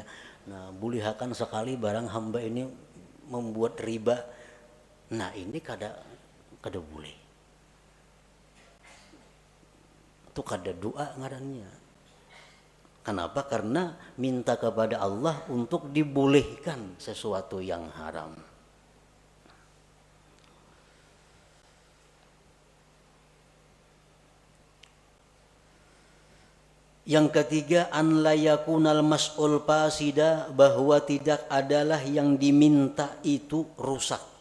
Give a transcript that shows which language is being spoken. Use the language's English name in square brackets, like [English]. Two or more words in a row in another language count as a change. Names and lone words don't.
[Banjar] Nah, bulihakan sekali barang hamba ini membuat riba. Nah, ini kada boleh. Itu kada doa ngarannya. [Indonesian] Kenapa? Karena minta kepada Allah untuk dibolehkan sesuatu yang haram. Yang ketiga, [Arabic] أن لا يكون المسؤول فاسدا, [Indonesian] bahwa tidak adalah yang diminta itu rusak.